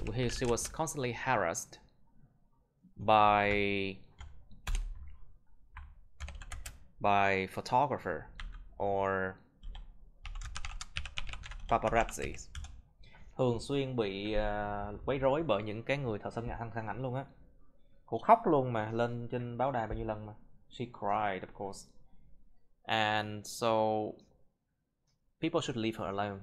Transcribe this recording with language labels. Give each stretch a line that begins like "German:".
English: She was constantly harassed by photographer or paparazzi.
Vietnamese: Thường xuyên bị quấy rối bởi những cái người thợ săn ảnh luôn á. Cô khóc luôn mà, lên trên báo đài bao nhiêu lần mà.
English: She cried, of course. And so people should leave her alone.